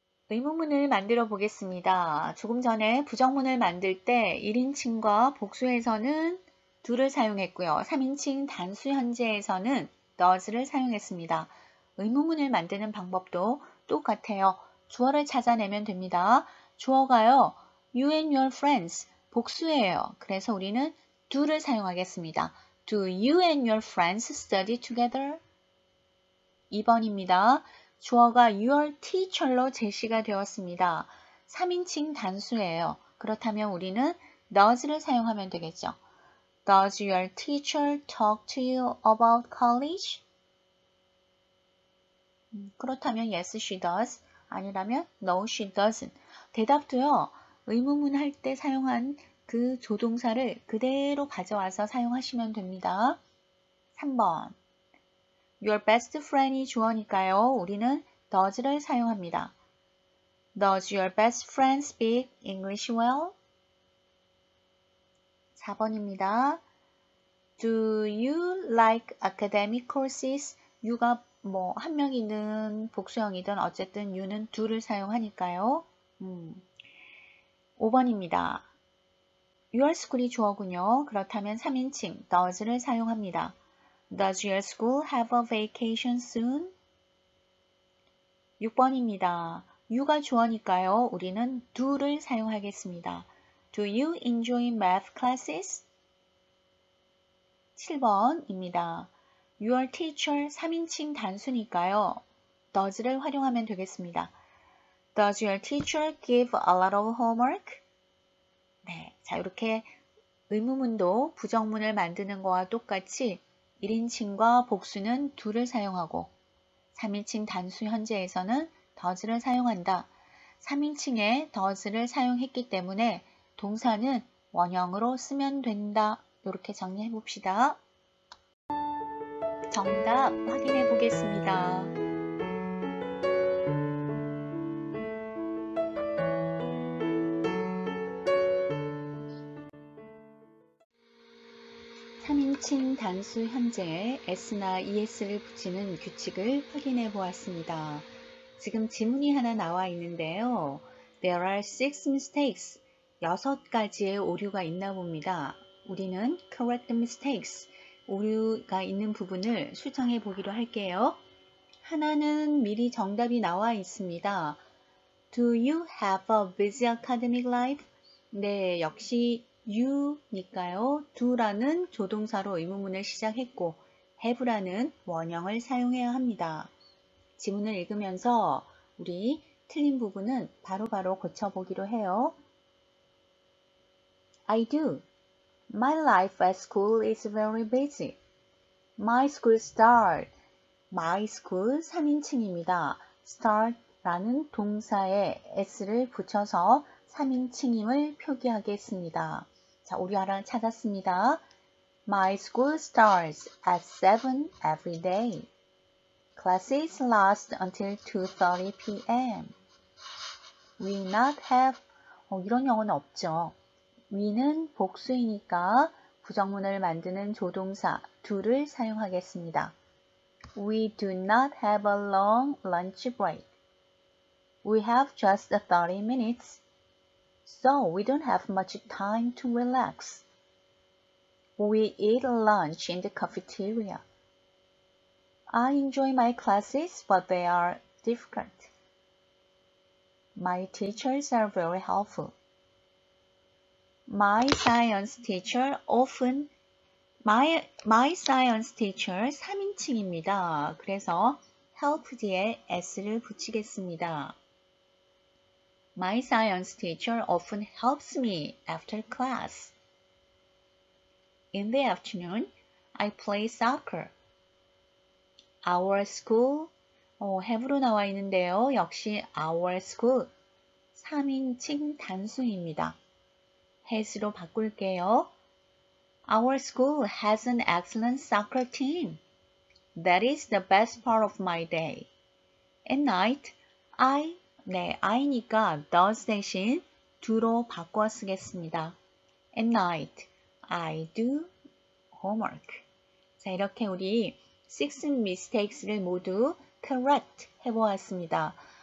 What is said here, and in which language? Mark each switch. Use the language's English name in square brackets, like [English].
[Korean] 의문문을 만들어 보겠습니다. 조금 전에 부정문을 만들 때 1인칭과 복수에서는 do를 사용했고요. 3인칭 단수 현재에서는 does를 사용했습니다. 의문문을 만드는 방법도 똑같아요. 주어를 찾아내면 됩니다. 주어가요. [English] You and your friends [Korean] 복수예요. 그래서 우리는 do를 사용하겠습니다. [English] Do you and your friends study together? [Korean] 2번입니다. 주어가 your teacher로 제시가 되었습니다. 3인칭 단수예요. 그렇다면 우리는 does를 사용하면 되겠죠. [English] Does your teacher talk to you about college? [Korean] 그렇다면 [English] yes, she does. [Korean] 아니라면 [English] no, she doesn't. [Korean] 대답도요. 의문문 할 때 사용한 그 조동사를 그대로 가져와서 사용하시면 됩니다. 3번. [English] Your best friend이 [Korean] 주어니까요. 우리는 does를 사용합니다. [English] Does your best friend speak English well? [Korean] 4번입니다. [English] Do you like academic courses? [Korean] you가 한 명이든 복수형이든 어쨌든 you는 do를 사용하니까요. 5번입니다. [English] Your school [Korean] 이 주어군요. 그렇다면 3인칭 does를 사용합니다. [English] Does your school have a vacation soon? [Korean] 6번입니다. you가 주어니까요. 우리는 do를 사용하겠습니다. [English] Do you enjoy math classes? [Korean] 7번입니다. [English] Your teacher [Korean] 3인칭 단수니까요. does를 활용하면 되겠습니다. [English] Does your teacher give a lot of homework? [Korean] 네, 자 이렇게 의문문도 부정문을 만드는 거와 똑같이 1인칭과 복수는 do를 사용하고 3인칭 단수 현재에서는 does를 사용한다. 3인칭에 does를 사용했기 때문에 동사는 원형으로 쓰면 된다. 이렇게 정리해 봅시다. 정답 확인해 보겠습니다. 3인칭 단수 현재에 s나 es를 붙이는 규칙을 확인해 보았습니다. 지금 지문이 하나 나와 있는데요. [English] There are 6 mistakes. [Korean] 6가지의 오류가 있나 봅니다. 우리는 [English] correct mistakes, [Korean] 오류가 있는 부분을 수정해 보기로 할게요. 하나는 미리 정답이 나와 있습니다. [English] Do you have a busy academic life? [Korean] 네, 역시 you니까요. do라는 조동사로 의문문을 시작했고 have라는 원형을 사용해야 합니다. 지문을 읽으면서 우리 틀린 부분은 바로바로 고쳐보기로 해요. [English] I do. My life at school is very busy. My school start. My school [Korean] 3인칭입니다. start라는 동사에 s를 붙여서 3인칭임을 표기하겠습니다. 자, 오류 하나 찾았습니다. [English] My school starts at 7 every day. Classes last until 2:30 p.m. We not have, 이런 영어는 없죠. we는 복수이니까 부정문을 만드는 조동사 do를 사용하겠습니다. We do not have a long lunch break. We have just 30 minutes. So we don't have much time to relax. We eat lunch in the cafeteria. I enjoy my classes, but they are difficult. My teachers are very helpful. My science teacher often My science teacher [Korean] 3인칭입니다. 그래서 help 뒤에 s를 붙이겠습니다. [English] My science teacher often helps me after class. In the afternoon, I play soccer. Our school, have [Korean] 로 나와 있는데요. 역시 our school, 3인칭 단수입니다. has로 바꿀게요. [English] Our school has an excellent soccer team. That is the best part of my day. At night, I [Korean] 니까 does 대신 do로 바꿔 쓰겠습니다. [English] At night, I do homework. [Korean] 자, 이렇게 우리 [English] 6 mistakes [Korean] 를 모두 correct 해보았습니다.